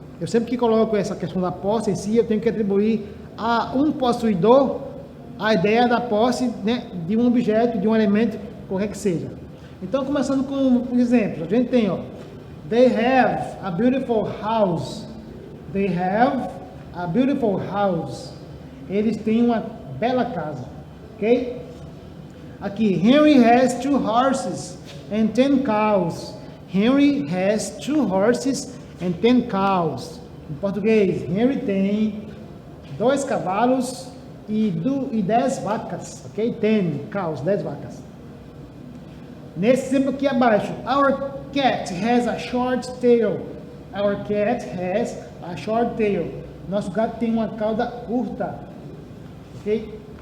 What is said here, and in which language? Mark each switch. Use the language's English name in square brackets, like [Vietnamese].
[Portuguese] Eu sempre que coloco essa questão da posse em si, eu tenho que atribuir a um possuidor a ideia da posse de um objeto, de um elemento, qualquer que seja. Então, começando com um exemplo, a gente tem, [English] they have a beautiful house. They have a beautiful house. [Portuguese] Eles têm uma bela casa, ok? Aqui, [English] Henry has 2 horses and 10 cows. Henry has 2 horses and 10 cows. [Portuguese] Em português, Henry tem 2 cavalos e 10 vacas, ok? [English] 10 cows, [Portuguese] 10 vacas. Nesse exemplo aqui abaixo, [English] our cat has a short tail. Our cat has a short tail. [Portuguese] Nosso gato tem uma cauda curta, ok?